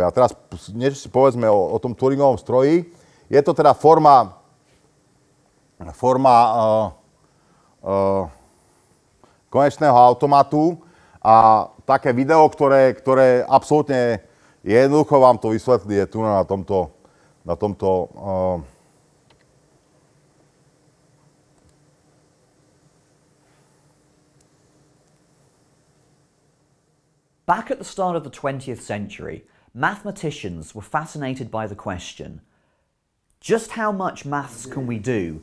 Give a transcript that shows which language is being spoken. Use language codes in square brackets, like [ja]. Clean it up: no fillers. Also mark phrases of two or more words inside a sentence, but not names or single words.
[sk] A teraz niečo si povedzme o tom Turingovom stroji. Je to teda forma konečného automatu a také video, ktoré absolútne jednoducho vám to vysvetlí, je tu na tomto [en] Back at the start of the 20th century, mathematicians were fascinated by the question, just how much maths can we do?